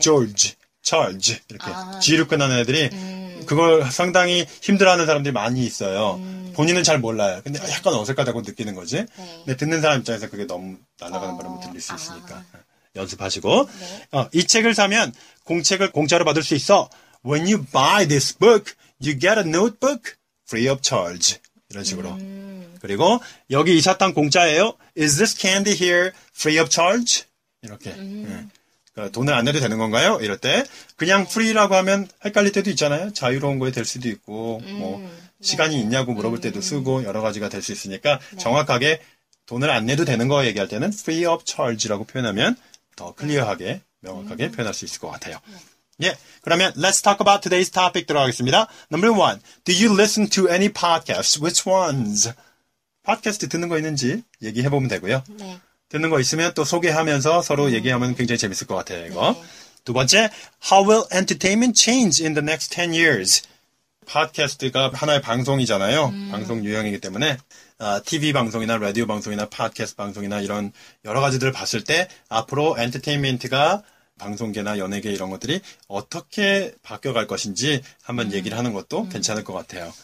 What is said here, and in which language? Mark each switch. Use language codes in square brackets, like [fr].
[ko] George, Charge 이렇게 G로 끝나는 애들이 그걸 상당히 힘들어하는 사람들이 많이 있어요. 본인은 잘 몰라요. 근데 약간 어색하다고 느끼는 거지. 네. 근데 듣는 사람 입장에서 그게 너무 날아가는 발음을 들릴 수 있으니까 연습하시고 네. 이 책을 사면 공책을 공짜로 받을 수 있어. [en] When you buy this book, you get a notebook free of charge. [ko] 이런 식으로. 그리고 여기 이 사탕 공짜예요. [en] Is this candy here free of charge? [ko] 이렇게. 그러니까 돈을 안 내도 되는 건가요? 이럴 때 그냥 free라고 하면 헷갈릴 때도 있잖아요. 자유로운 거에 될 수도 있고 뭐 시간이 있냐고 물어볼 때도 쓰고 여러 가지가 될 수 있으니까 정확하게 돈을 안 내도 되는 거 얘기할 때는 [en] free of charge [ko] 라고 표현하면 더 클리어하게 명확하게 표현할 수 있을 것 같아요. 예, 그러면 [en] let's talk about today's topic [ko] 들어가겠습니다. [en] Number 1. Do you listen to any podcasts? Which ones? [ko] 팟캐스트 듣는 거 있는지 얘기해보면 되고요. 네. 듣는 거 있으면 또 소개하면서 서로 얘기하면 굉장히 재밌을 것 같아요, 이거. 네. 두 번째, [en] How will entertainment change in the next 10 years? [ko] 팟캐스트가 하나의 방송이잖아요. 방송 유형이기 때문에 TV 방송이나 라디오 방송이나 팟캐스트 방송이나 이런 여러 가지들을 봤을 때 앞으로 엔터테인먼트가 방송계나 연예계 이런 것들이 어떻게 바뀌어갈 것인지 한번 얘기를 하는 것도 괜찮을 것 같아요.